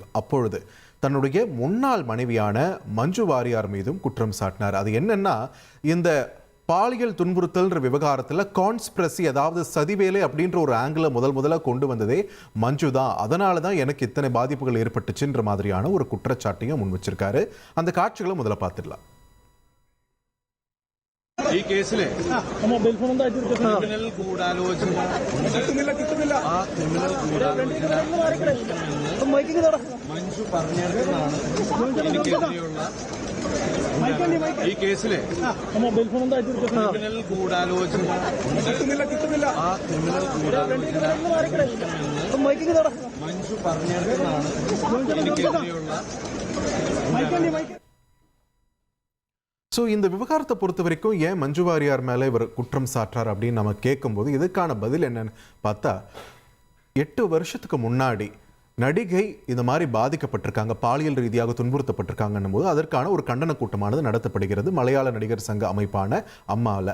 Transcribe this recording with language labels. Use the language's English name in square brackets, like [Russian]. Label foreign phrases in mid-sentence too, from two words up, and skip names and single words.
[Tamil] அப்பொழுது தன்னுடைய முன்னாள் மனைவியான மஞ்சு வாரியார் மீதும் குற்றம் சாட்டினார். அது என்னன்னா, இந்த பாலியல் துன்புறுத்தல் விவகாரத்தில் கான்ஸ்பிரசி, அதாவது சதிவேலை அப்படின்ற ஒரு ஆங்கிளை முதல்ல கொண்டு வந்ததே மஞ்சு தான். அதனால தான் எனக்கு இத்தனை பாதிப்புகள் ஏற்பட்டுச்சுன்ற மாதிரியான ஒரு குற்றச்சாட்டையும் முன் வச்சிருக்காரு. அந்த காட்சிகளை முதல்ல பார்த்துடலாம். [Malayalam] ഈ കേസിലെ ക്രിമിനൽ ഗൂഢാലോചന മഞ്ജു പറഞ്ഞതെന്നാണ് എനിക്കെതിരെയുള്ള ഈ കേസിലെ ക്രിമിനൽ ഗൂഢാലോചന മഞ്ജു പറഞ്ഞതെന്നാണ് എനിക്കെതിരെയുള്ള [Tamil] ஸோ இந்த விவகாரத்தை பொறுத்த வரைக்கும் ஏன் மஞ்சு வாரியார் மேலே இவர் குற்றம் சாட்டுறார் அப்படின்னு நம்ம கேட்கும்போது இதுக்கான பதில் என்னன்னு பார்த்தா, 8 வருஷத்துக்கு முன்னாடி நடிகை இந்த மாதிரி பாதிக்கப்பட்டிருக்காங்க, பாலியல் ரீதியாக துன்புறுத்தப்பட்டிருக்காங்கன்னும் போது அதற்கான ஒரு கண்டன கூட்டமானது நடத்தப்படுகிறது மலையாள நடிகர் சங்க அமைப்பான அம்மாவில்.